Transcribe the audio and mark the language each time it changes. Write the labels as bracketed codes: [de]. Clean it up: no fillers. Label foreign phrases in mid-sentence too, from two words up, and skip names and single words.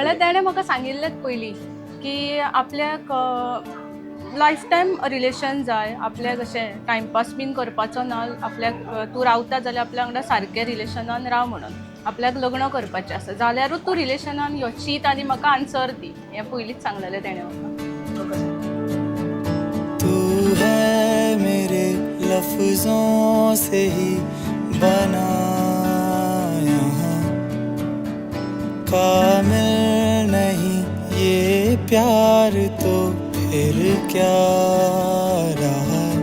[kok] म्हळ्यार ताणें म्हाका सांगिल्लेंच पयलीं की आपल्याक [en] life time relation [kok] जाय, आपल्याक अशें टायमपास बीन करपाचो ना, आपल्याक तूं रावता जाल्यार आपल्या वांगडा सारकें रिलेशनान राव म्हणून, आपल्याक लग्न करपाचें आसा जाल्यारूच तूं रिलेशनान यो, शीत आनी म्हाका आन्सर दी, हें पयलींच सांगलेलें ताणें म्हाका. [hi] तू है मेरे लफ्जों से ही बना यहाँ, कामिल नहीं ये प्यार तो फिर क्या रहा,